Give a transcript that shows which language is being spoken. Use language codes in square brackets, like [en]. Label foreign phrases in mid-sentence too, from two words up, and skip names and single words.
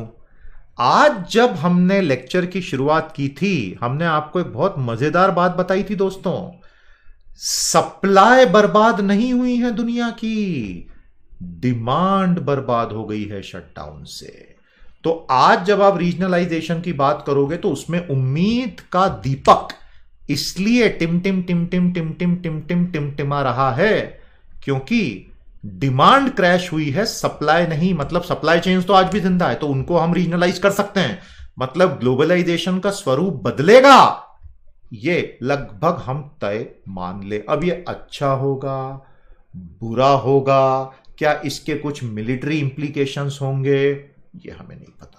[hi] आज जब हमने लेक्चर की शुरुआत की थी, हमने आपको एक बहुत मजेदार बात बताई थी दोस्तों। सप्लाई बर्बाद नहीं हुई है दुनिया की, डिमांड बर्बाद हो गई है शटडाउन से। तो आज जब आप रीजनलाइजेशन की बात करोगे तो उसमें उम्मीद का दीपक इसलिए टिम टिम टिम टिम टिम टिम टिम टिम टिम टिमा रहा है क्योंकि [en] demand crash [hi] हुई है, सप्लाई नहीं। मतलब [en] supply chains [hi] तो आज भी जिंदा है, तो उनको हम रीजनलाइज कर सकते हैं। मतलब ग्लोबलाइजेशन का स्वरूप बदलेगा, ये लगभग हम तय मान ले। अब ये अच्छा होगा, बुरा होगा, क्या इसके कुछ [en] military implications [hi] होंगे, ये हमें नहीं पता।